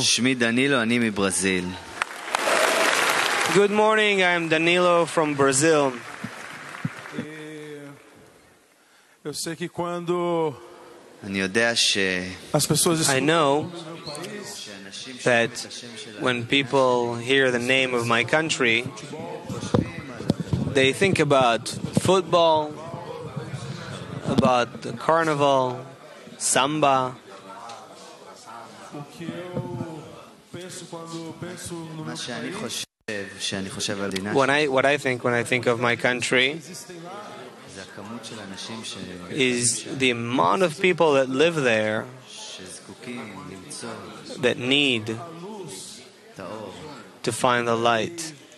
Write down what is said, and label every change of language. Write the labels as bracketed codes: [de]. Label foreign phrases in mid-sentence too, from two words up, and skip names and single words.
[he] שמי דנילו, אני מברזיל. [en] Good morning, I'm Danilo from Brazil. [pt] Eu sei que quando [he] אני יודע [pt] as pessoas [en] I know that when people hear the name of my country, they think about football, about the carnival, samba. What I think when I think of my country is the amount of people that live there that need to find the light.